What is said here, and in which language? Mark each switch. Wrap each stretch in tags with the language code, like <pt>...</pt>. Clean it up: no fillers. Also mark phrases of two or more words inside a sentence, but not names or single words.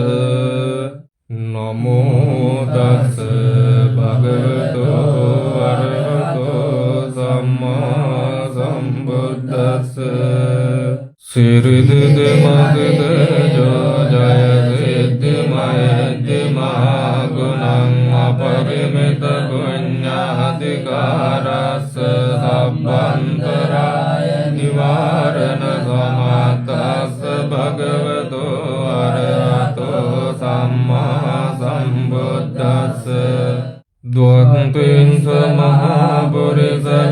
<pi>නමෝ තස් භගවතු වරහතෝ සම්මා සම්බුද්දස්ස සිරිදිද මගද ජය සිද්ධි මයද්දි මහා ගුණං අපරිමිත පුඤ්ඤාධිකාරස්ස සම්බන්තරාය නිවාරණ සමත්තස්ස භගවතු අරහතෝ සම්මා සම්බුද්දස්ස ද්වන්තිං මහා පුරිස</pi>